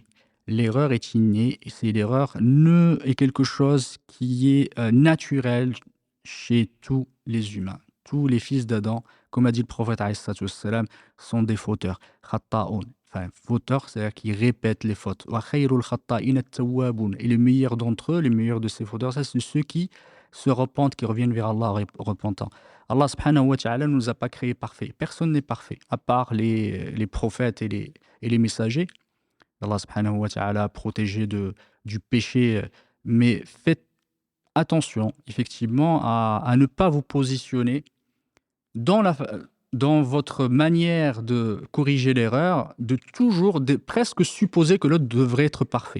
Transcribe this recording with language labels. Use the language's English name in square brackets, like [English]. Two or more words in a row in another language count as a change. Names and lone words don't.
[French] L'erreur est innée, et est quelque chose qui est naturel chez tous les humains. Tous les fils d'Adam, comme a dit le prophète [Arabic] عليه الصلاة والسلام, [French] sont des fauteurs. Khatta'un. Enfin, fauteurs, c'est-à-dire qu'ils répètent les fautes. [Arabic] وخير الخطائين التوابون. [French] Et le meilleur d'entre eux, les meilleurs de ces fauteurs, ça c'est ceux qui se repentent, qui reviennent vers Allah repentants. Allah [Arabic] سبحانه وتعالى [French] ne nous a pas créés parfaits. Personne n'est parfait, à part les prophètes et les messagers. Allah [Arabic] سبحانه وتعالى [French] a protégé du péché. Mais faites attention, effectivement, à ne pas vous positionner dans, dans votre manière de corriger l'erreur, de toujours presque supposer que l'autre devrait être parfait.